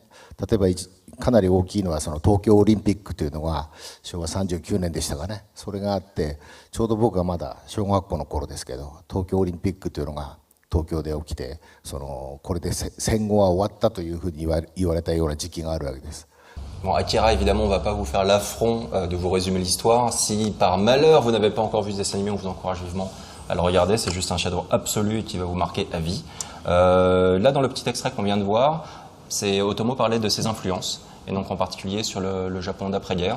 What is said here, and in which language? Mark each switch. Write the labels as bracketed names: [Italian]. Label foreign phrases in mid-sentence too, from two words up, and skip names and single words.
[Japanese] 例えばかなり大きいのはその東京オリンピックというのが昭和39年でしたかね。それがあって、ちょうど僕がまだ小学校の頃ですけど、東京オリンピックというのが東京で起きて、これで戦後は終わったというふうに言われたような時期があるわけです。 [French] Bon, Akira, évidemment, on ne va pas vous faire l'affront de vous résumer l'histoire. Si par malheur vous n'avez pas encore vu ce dessin animé, on vous encourage vivement à le regarder. C'est juste un chef-d'œuvre absolu qui va vous marquer à vie. Là, dans le petit extrait qu'on vient de voir, Otomo parlait de ses influences, et donc en particulier sur le Japon d'après-guerre.